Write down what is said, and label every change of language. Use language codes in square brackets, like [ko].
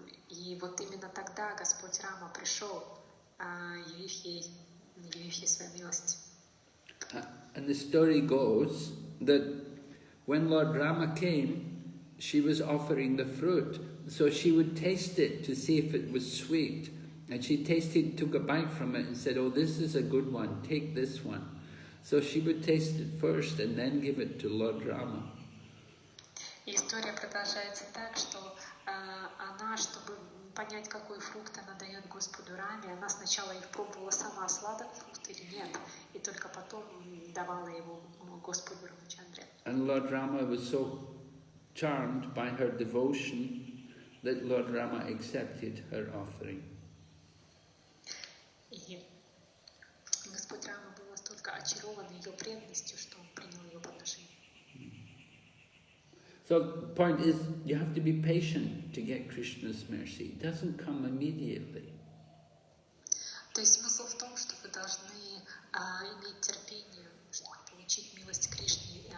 [ru] И вот именно тогда Господь Рама пришел, явив ей свою милость. [en] And the story goes that when Lord Rama came, she was offering the fruit. So she would taste it to see if it was sweet. And she tasted, took a bite from it and said, oh, this is a good one, take this one. So she would taste it first and then give it to Lord Rama. [ru] И история продолжается так, что она, чтобы понять, какой фрукт она дает Господу Раме, она сначала их пробовала сама, сладок фрукт или нет, и только потом давала его Господу Рамачандре. [en] And Lord Rama was so charmed by her devotion that Lord Rama accepted her offering. [ru] И Господь Рама был настолько очарован ее преданностью, что он принял ее подношение. [en] So the point is, you have to be patient to get Krishna's mercy. It doesn't come immediately. [ru] То есть смысл в том, что вы должны иметь терпение, чтобы получить милость Кришны.